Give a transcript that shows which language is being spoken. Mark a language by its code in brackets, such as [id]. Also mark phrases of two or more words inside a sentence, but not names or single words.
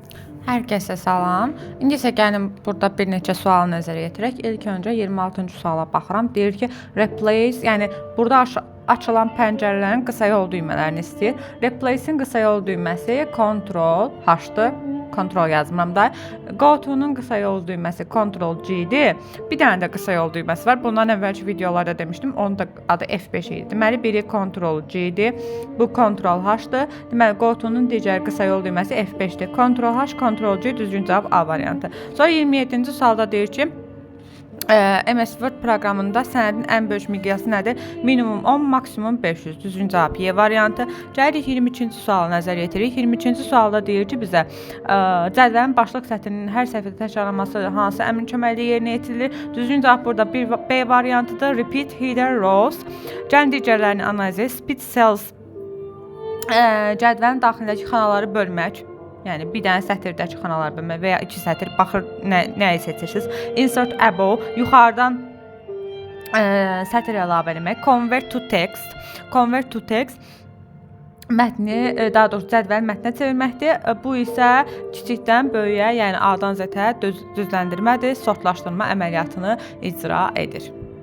[az] Hər kəsə salam. İndi isə gəlin burada bir neçə sual nəzərə yetirək. İlk öncə 26-cı suala baxıram. Deyir ki, replace, yəni burada açılan pəncərələrin qısa yol düymələrini istəyir. Replace-in qısa yol düyməsi Ctrl H-dır. Ctrl yazmıram da. [en] Go to-nun [az] qısa yol düyməsi Ctrl G-dir. Bir dənə də qısa yol düyməsi var. Bundan əvvəlki videolarda demişdim. Onun da adı F5 idi. Deməli biri Ctrl G-dir. Bu Ctrl H-dır. Deməli [en] go to-nun [az] digər qısa yol düyməsi F5-dir. Ctrl H, Ctrl G düzgün cavab A variantı. Sonra 27-ci sualda deyir ki, MS Word proqramında sənədin ən böyük miqyası nədir? Minimum 10, maksimum 500. Düzgün cavab Y variantı. Gəlirik 23-cü suala nəzər yetiririk. 23-cü sualda deyir ki, bizə cədvəlin başlıq sətrinin hər səhvdə təkrarlanması hansı əmrin köməkliyi yerinə yetirilir? Düzgün cavab burada B variantıdır. [en] Repeat header rows. [az] Gəlin digərlərini analiz edək. [en] Speed cells [az] cədvəlin daxilindəki xanaları bölmək. Yəni bir dənə sətirdəki xanalar bölmək və ya iki sətir, baxır nəyi seçirsiniz. [en] Insert above, [az] yuxarıdan sətir əlavə etmək. [en] Convert to text. Convert to text [az] mətni, daha doğrusu cədvəli mətnə çevirməkdir. Bu isə kiçikdən böyüyə, yəni A-dan Z-ə düzləndirmədir, sortlaşdırma əməliyyatını icra edir.